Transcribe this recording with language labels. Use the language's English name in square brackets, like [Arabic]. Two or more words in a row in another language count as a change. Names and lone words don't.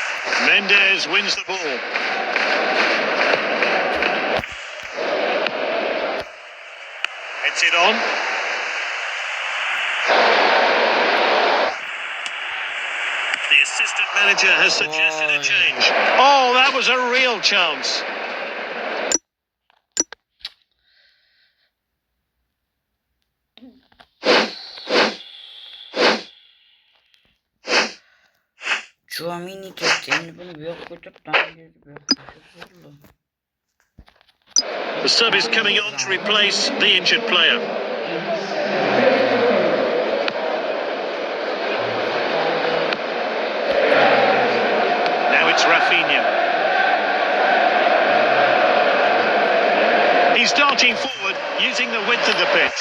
[English] Mendes wins the ball. Heads it on. The assistant manager has suggested a change. Oh, that was a real chance. [Uzbek] Chouamini ketdi. Endi buni bu yoqqa ko'tarib, [English] The sub is coming on to replace the injured player. Now it's Rafinha. He's darting forward using the width of the pitch.